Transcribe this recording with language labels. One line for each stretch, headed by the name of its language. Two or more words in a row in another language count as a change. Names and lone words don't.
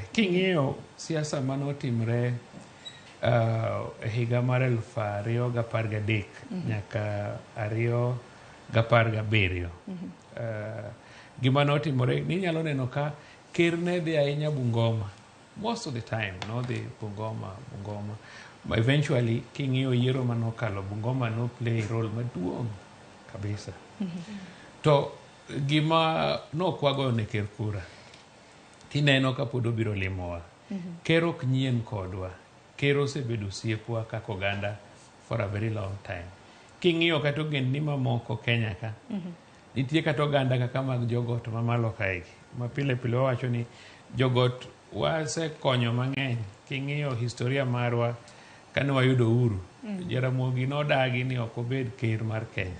Luo (Kenya and Tanzania): King'iyo siasa manotimre e higa mar 2013 nyaka 2017. Gima notimore, ninyalo neno ka ker ne dhi ahinya Bungoma.
English: Most of the time,
Luo (Kenya and Tanzania): no dhi Bungoma.
English: But eventually,
Luo (Kenya and Tanzania): king'iyo yiero manokalo, Bungoma no
English: play role
Luo (Kenya and Tanzania): maduong' kabisa. To gima nokwago ne ker kura, tineno ka pod obiro limowa. Ker ok nyien kodwa. Ker osebedo osiepwa kaka oganda
English: for a very long time.
Luo (Kenya and Tanzania): King'iyo kata ogendni mamoko Kenya ka, nitie kata oganda kaka mag jogot mamalo kaegi. Ma pile wawacho ni jogot wasekonyo mang'eny. King'iyo historia marwa kane wayudo uhuru, Ramogi nodagi ni ok obed ker mar Kenya.